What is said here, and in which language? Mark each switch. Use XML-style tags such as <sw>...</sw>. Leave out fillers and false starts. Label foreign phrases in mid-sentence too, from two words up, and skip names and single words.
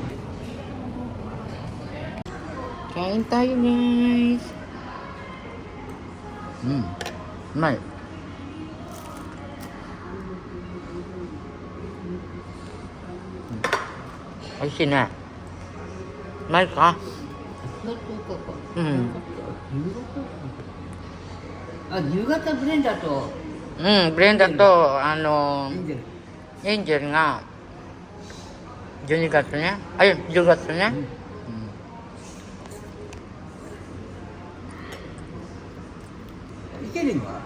<tl>Kain tayo, guys. May. Ay, sina. May ka?</tl> <ja>夕方ブレンダーとブレンダーと、エンジェルが、12月ね。ay, 10月ね。イケリンは</ja>